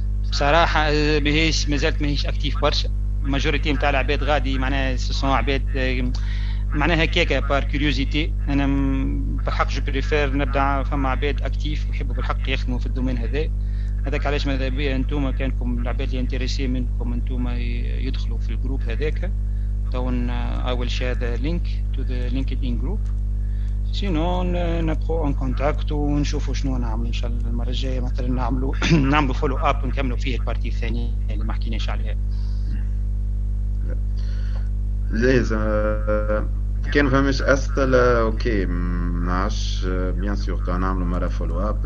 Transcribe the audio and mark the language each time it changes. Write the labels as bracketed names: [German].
[Arabic] بصراحه بهيش مازالت ماهيش اكتيف برشا، الماجوريتي نتاع العباد غادي معناها سون عباد معناها هكاكا بار كيوريوزيتي. انا بالحق جو بريفير نبدا فما عباد اكتيف ويحبوا بالحق يخدموا في الدومين هذاك علاش ماذا بيا انتوما كانكم العباد اللي انتريسي منكم انتوما يدخلوا في الجروب هذاك. [English] دون I will share the link to the LinkedIn group. [Arabic] سينو نبقوا ان كونتاكت ونشوفوا شنو نعملوا ان شاء الله المره الجايه، مثلا نعملوا فولو اب ونكملوا فيه البارتي الثانيه اللي ما حكيناش عليها. لازم كان فماش اسئله اوكي منعرفش بيان سور نعملوا مره فولو اب.